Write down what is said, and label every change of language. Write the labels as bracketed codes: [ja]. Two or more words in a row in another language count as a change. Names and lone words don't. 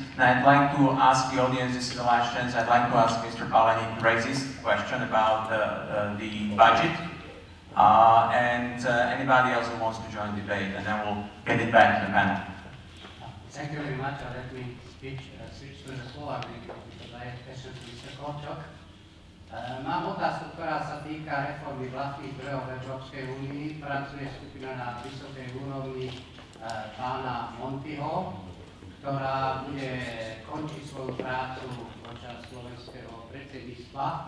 [en] And I'd like to ask the audience, this is the last chance, I'd like to ask Mr. Palani to raise this question about the budget, and anybody else who wants to join the debate, and then we'll get it back to the panel. Thank you very much. Let me switch to the Slovak because I have questions to Mr. Korčok. [sk] Mám otázku, ktorá sa týka reformy vlastných zdrojov v Európskej únii. Pracuje skupina na vysokej úrovni pána Montiho, ktorá bude končiť svoju prácu počas slovenského predsedníctva.